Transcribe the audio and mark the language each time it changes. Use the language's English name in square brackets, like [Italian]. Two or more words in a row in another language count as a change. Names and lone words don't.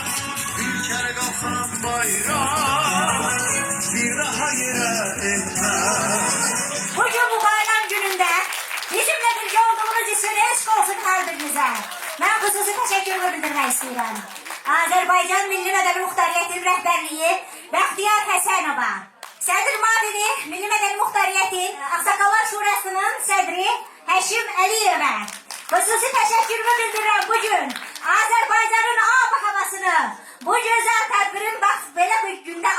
[Turkish] Ülkene kalkan bayrak bir daha yere inmez. Bugün bu bayram gününde bizimle birlikte olduğunuz için eşk olsun kalbinize. Ben hususi teşekkür bildirmek istiyorum. [Azerbaijani] Azerbaycan Milli Medeni Muxtariyyətin rəhbərliyi Bəxtiyar Həsənova, Sədr Mavini Milli Medeni Muxtariyyətin Ağsaqqallar Şurasının sədri Həşim Əliyevə hususi təşəkkürümü bildirirəm bugün Azərbaycanın ab havasını, bu gözəl tədbirin bax belə bir